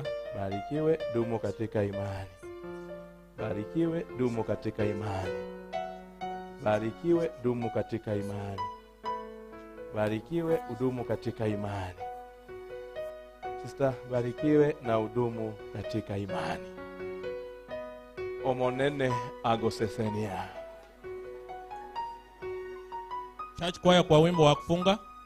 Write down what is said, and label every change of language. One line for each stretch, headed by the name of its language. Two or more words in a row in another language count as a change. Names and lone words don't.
Swahili: Barikiwe, dumu katika imani. Barikiwe, dumu katika imani. Barikiwe, dumu katika imani. Barikiwe, udumu katika imani. Sister, barikiwe na udumu katika imani.
Gusii: Omonene agosesenia.
English: Church choir
Swahili: kwa wimbo wa kufunga.